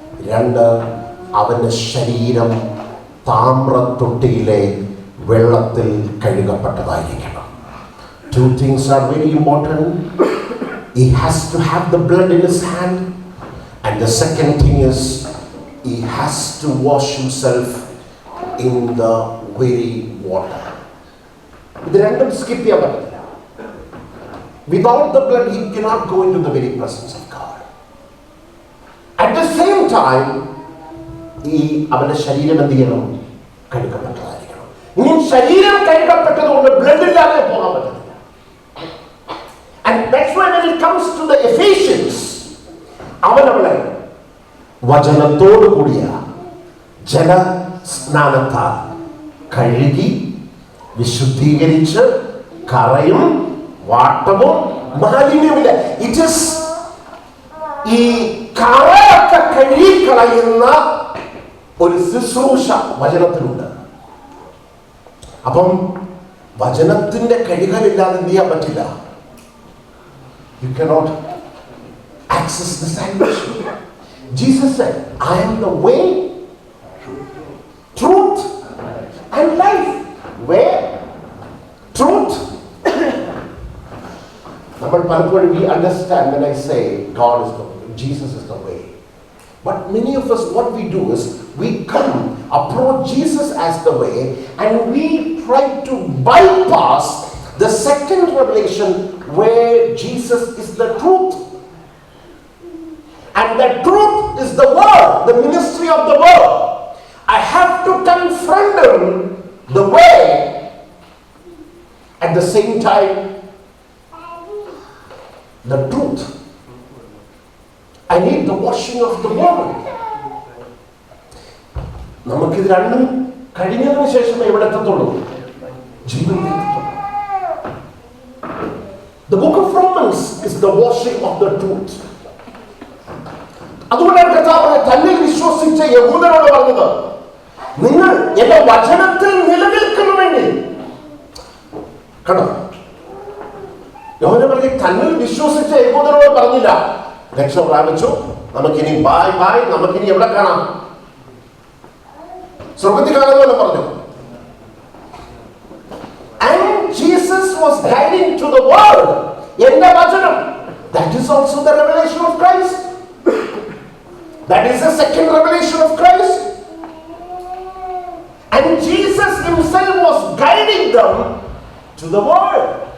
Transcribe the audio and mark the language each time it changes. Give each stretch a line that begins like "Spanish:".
Malayalam: രണ്ട്, അവന്റെ ശരീരം താമ്രത്തൊട്ടിയിലെ വെള്ളത്തിൽ കഴുകപ്പെട്ടതായിരിക്കണം.
English: Two things are very important. He has to have the blood in his hand, and the second thing is he has to wash himself in the very water.
Malayalam: ഇത് രണ്ടും skip ചെയ്യാൻ പറ്റില്ല.
English: Without the blood he cannot go into the very presence of God. At the same time,
Malayalam: അവന്റെ ശരീരം എന്ത് ചെയ്യണം? കഴുകപ്പെട്ടതായിരിക്കണം. ഇനി ശരീരം കഴുകപ്പെട്ടത് കൊണ്ട് ബ്ലഡ് ഇല്ലാതെ പോകാൻ പറ്റില്ല.
English: And that's why when it comes to the Ephesians,
Malayalam: അവനവളെ വചനത്തോടു കൂടിയ ജലസ്നാനത്താൽ കഴുകി വിശുദ്ധീകരിച്ച് കറയും വാട്ടവും മാലിന്യമില്ല.
English: it is
Malayalam: ഈ കറയൊക്കെ കഴുകിക്കളയുന്ന ഒരു ശുശ്രൂഷ വചനത്തിലുണ്ട്. അപ്പം വചനത്തിന്റെ കഴുകലില്ലാതെ എന്ത് ചെയ്യാൻ പറ്റില്ല.
English: You cannot access the salvation. Jesus said, I am the way, truth and life. Where? Truth.
Malayalam: നമ്മൾ പലപ്പോഴും
English: we understand when I say God is the way, Jesus is the way. But many of us, what we do is we come, approach Jesus as the way, and we try to bypass the second revelation where Jesus is the truth. And the truth is the word, the ministry of the word. I have to confront him the way. At the same time, the truth. I need the washing of the word.
Malayalam: നമുക്കിത് രണ്ടും കഴിഞ്ഞതിന് ശേഷമേ ഇവിടെ എത്തത്തുള്ളൂ, ജീവിതത്തിൽ എത്തത്തുള്ളൂ.
English: The book of Romans is the washing of the truth.
Malayalam: അതുകൊണ്ടാണ് കർത്താവ് തന്നിൽ വിശ്വസിച്ച യഹൂദരോട് പറഞ്ഞത്, നിങ്ങൾ എന്റെ വചനത്തിൽ നിലനിൽക്കണമെങ്കിൽ. കണ്ടോ, യോഹന്നാൻ പറഞ്ഞ തന്നിൽ വിശ്വസിച്ച യഹൂദരോട് പറഞ്ഞില്ല രക്ഷ പ്രാപിച്ചു, നമുക്കിനി ബായ് ബായ്, നമുക്കിനി എവിടെ കാണാം, സ്വർഗത്തിൽ കാണുന്നല്ലോ പറഞ്ഞു.
English: And Jesus was guiding to the word.
Malayalam: എന്റെ വചനം.
English: That is also the revelation of Christ. That is the second revelation of Christ. And Jesus himself was guiding them to the word.